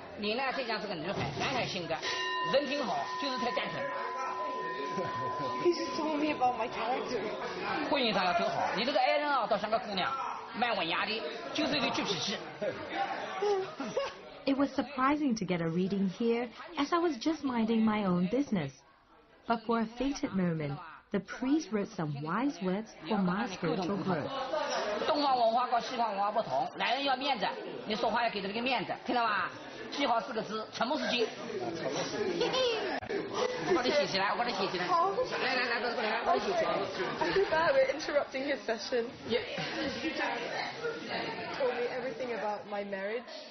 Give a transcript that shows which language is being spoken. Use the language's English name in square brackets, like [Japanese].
[Chinese] 你呢，这样是个女孩，男孩性格，人品好，就是太单纯。 [English] He just told me about my character. [Chinese] 婚姻上要走好，你这个爱人啊，倒像个姑娘。蛮文雅的，就是一个倔脾气。 [English] It was surprising to get a reading here as I was just minding my own business. But for a fated moment, the priest wrote some wise words for my spiritual growth. [Chinese] 东方文化和西方文化不同，男人要面子，你说话要给他这个面子，听到吗？记好4个字，沉默是金。我把你写起来，我把你写起来。好，来，过来，我把你写起来。 [English] I feel bad we're interrupting his session. Yeah. He told me everything about my marriage.